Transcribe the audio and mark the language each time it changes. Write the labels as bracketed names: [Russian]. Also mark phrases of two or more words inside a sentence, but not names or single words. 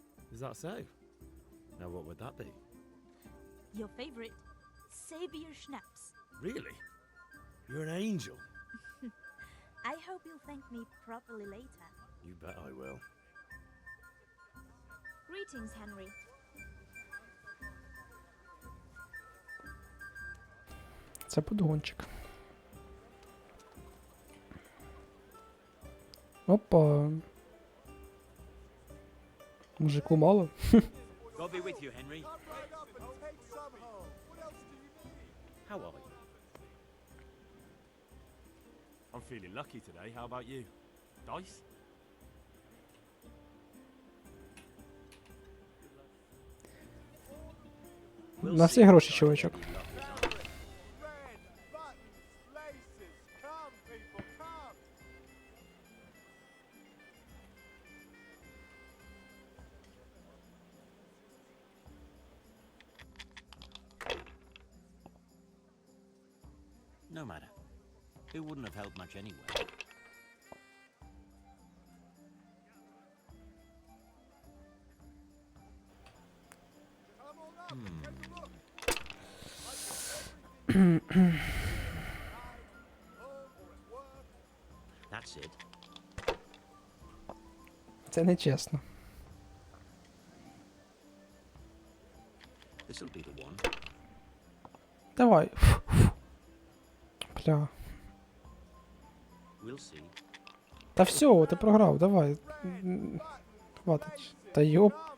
[English] Is that so? Now what would that be? Your favorite, Savior Schnapps. Really? You're an angel. I hope you'll thank me properly later. You bet I will. Greetings, Henry. [Ukrainian] Це подгончик. Опа. Мужику мало. [English] God be with you, Henry. Right up and take some home. What else do you need? How are you? I'm feeling lucky today. How about you? Dice? [Ukrainian] На всі гроші, чувачок. [English] Red buttons, laces. Come, people, come. No matter. It wouldn't have helped much anyway. Come on up and take a look. That's it. [Ukrainian] Це не чесно. [English] This'll be the one. [Ukrainian] Давай. Бля. [English] We'll see. [Ukrainian] Та все, ти програв, давай. Хватить. Та йоп.